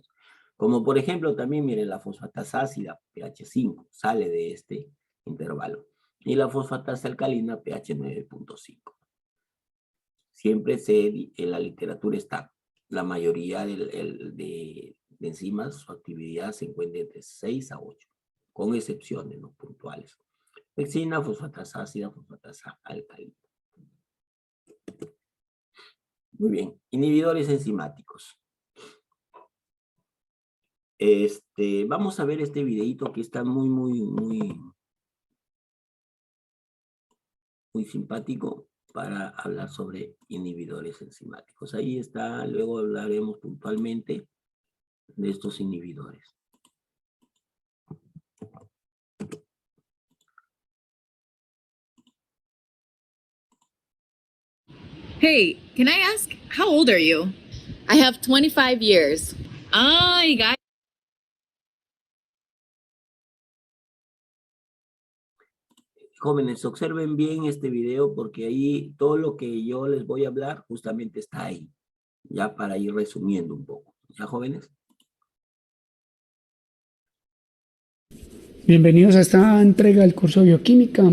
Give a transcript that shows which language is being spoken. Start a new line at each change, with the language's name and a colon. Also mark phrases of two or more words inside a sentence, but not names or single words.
Spanish: Como por ejemplo también, miren, la fosfatasa ácida, pH 5, sale de este intervalo. Y la fosfatasa alcalina, pH 9.5. Siempre en la literatura está la mayoría de enzimas, su actividad se encuentra entre 6 a 8, con excepciones no puntuales. Pexina, fosfatasa ácida, fosfatasa alcalina. Muy bien, inhibidores enzimáticos. Vamos a ver este videito que está muy simpático para hablar sobre inhibidores enzimáticos. Ahí está, luego hablaremos puntualmente de estos inhibidores.
English: Hey, can I ask, how old are you? I have 25 years. Oh, you got.
Spanish: Jóvenes, observen bien este video porque ahí todo lo que yo les voy a hablar justamente está ahí. Ya para ir resumiendo un poco. ¿Ya, jóvenes? Bienvenidos a esta entrega del curso de bioquímica.